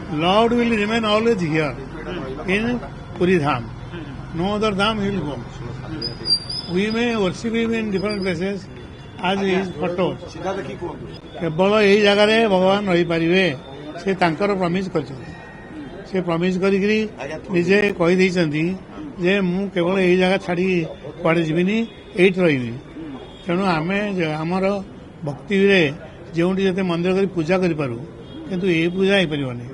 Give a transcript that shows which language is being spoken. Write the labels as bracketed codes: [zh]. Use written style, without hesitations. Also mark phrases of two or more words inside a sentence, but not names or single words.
[en] Lord will remain always here in Puri Dham. No other Dham he will go. We may worship him in different places as his photos. [or] କେବଳ ଏଇ ଜାଗାରେ ଭଗବାନ ରହିପାରିବେ ସେ ତାଙ୍କର ପ୍ରମିସ୍ କରିଛନ୍ତି। ସେ ପ୍ରମିସ୍ କରିକିରି ନିଜେ କହିଦେଇଛନ୍ତି ଯେ ମୁଁ କେବଳ ଏଇ ଜାଗା ଛାଡ଼ି କୁଆଡ଼େ ଯିବିନି, ଏଇଠି ରହିବି। ତେଣୁ ଆମେ ଆମର ଭକ୍ତିରେ ଯେଉଁଠି ଯେତେ ମନ୍ଦିର କରି ପୂଜା କରିପାରୁ, କିନ୍ତୁ ଏ ପୂଜା ହେଇପାରିବନି।